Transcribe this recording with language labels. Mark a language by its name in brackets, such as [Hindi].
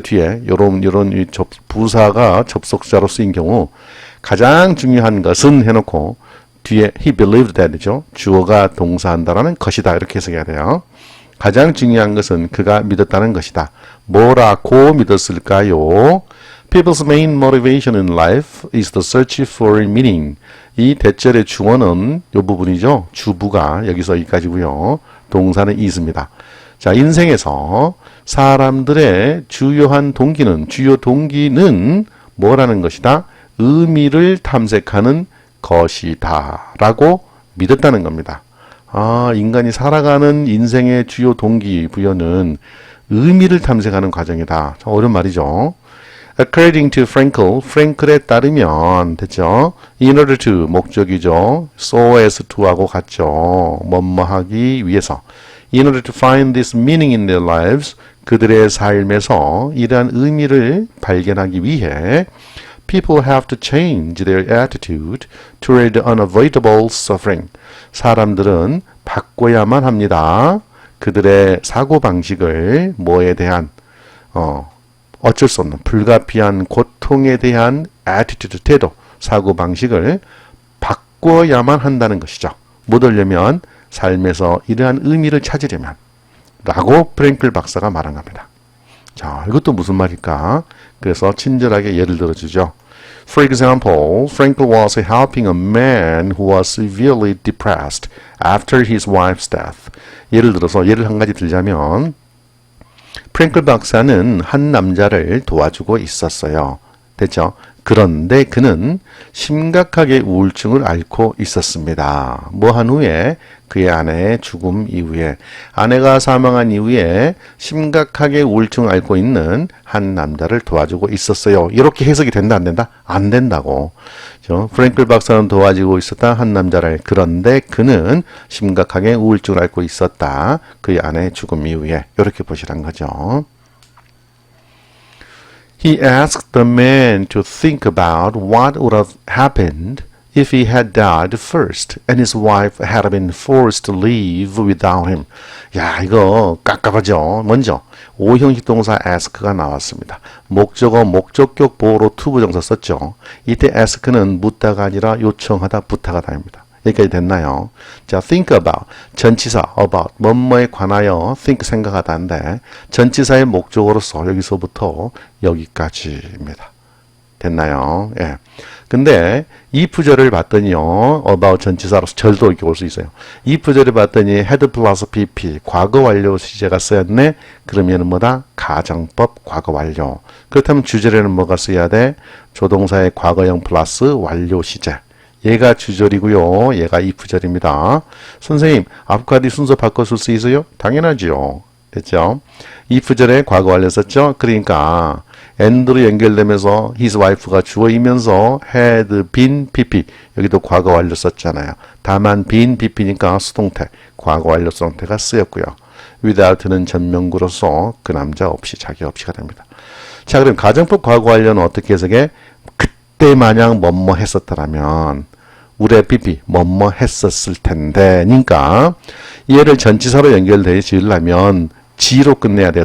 [Korean] 뒤에 요런 부사가 접속사로 쓰인 경우 가장 중요한 것은 해놓고 뒤에 [English] he believed that [Korean] 이죠. 주어가 동사한다라는 것이다. 이렇게 해석해야 돼요. 가장 중요한 것은 그가 믿었다는 것이다. 뭐라고 믿었을까요? [English] People's main motivation in life is the search for meaning. [Korean] 이 대절의 주어는 이 부분이죠. 주부가 여기서 여기까지고요. 동사는 is입니다. 자, 인생에서 사람들의 주요 동기는 뭐라는 것이다? 의미를 탐색하는 것이다 라고 믿었다는 겁니다. 인간이 살아가는 인생의 주요 동기부여는 의미를 탐색하는 과정이다. 참 어려운 말이죠. [English] According to Frankl, [Korean] 프랭클에 따르면 됐죠. [English] In order to [Korean] 목적이죠. [English] So as to [Korean] 하고 같죠. 뭐뭐하기 위해서. [English] In order to find this meaning in their lives, [Korean] 그들의 삶에서 이러한 의미를 발견하기 위해 [English] people have to change their attitude toward unavoidable suffering. [Korean] 사람들은 바꿔야만 합니다. 그들의 사고방식을 뭐에 대한 어쩔 수 없는 불가피한 고통에 대한 attitude, 태도, 사고방식을 바꿔야만 한다는 것이죠. 못 하려면 삶에서 이러한 의미를 찾으려면 라고 프랭클 박사가 말한 겁니다. 자, 이것도 무슨 말일까? 그래서 친절하게 예를 들어주죠. [English] For example, Frankl was helping a man who was severely depressed after his wife's death. [Korean] 예를 들어서 예를 한 가지 들자면 프랭클 박사는 한 남자를 도와주고 있었어요. 됐죠? 그런데 그는 심각하게 우울증을 앓고 있었습니다. 뭐 한 후에 그의 아내의 죽음 이후에 아내가 사망한 이후에 심각하게 우울증을 앓고 있는 한 남자를 도와주고 있었어요. 이렇게 해석이 된다 안 된다? 안 된다고. 프랭클 박사는 도와주고 있었다 한 남자를. 그런데 그는 심각하게 우울증을 앓고 있었다. 그의 아내의 죽음 이후에. 이렇게 보시란 거죠. [English] He asked the man to think about what would have happened if he had died first and his wife had been forced to live without him. [Korean] 야, 이거 깝깝하죠. 먼저 오형식 동사 ask가 나왔습니다. 목적어 목적격 보호로 to 부정사 썼죠. 이때 ask는 묻다가 아니라 요청하다 부탁하다입니다. 여기까지 됐나요? 자, think about, 전치사 about, 뭐뭐에 관하여 think 생각하다인데 전치사의 목적어로서 여기서부터 여기까지입니다. 됐나요? 예. 근데 if절을 봤더니요, about 전치사로서 절도 이렇게 올 수 있어요. if절을 봤더니 had 플러스 pp, 과거 완료 시제가 쓰였네. 그러면은 뭐다? 가정법 과거 완료. 그렇다면 주절에는 뭐가 써야 돼? 조동사의 과거형 플러스 완료 시제. 얘가 주절이고요. 얘가 if절입니다. 선생님, 앞과 뒤 순서 바꿔줄 수 있어요? 당연하죠. 됐죠? if절에 과거 완료 썼죠? 그러니까 and로 연결되면서 his wife가 주어이면서 had been pp. 여기도 과거 완료 썼잖아요. 다만 been pp니까 수동태, 과거 완료 수동태가 쓰였고요. without는 전명구로서 그 남자 없이, 자기 없이가 됩니다. 자, 그럼 가정법 과거 완료는 어떻게 해석해? 그때 마냥 뭐뭐 했었다라면 우리 pp 뭐뭐 했었을 텐데 니까 얘를 전치사로 연결되어 지으려면 G로 끝내야 돼요.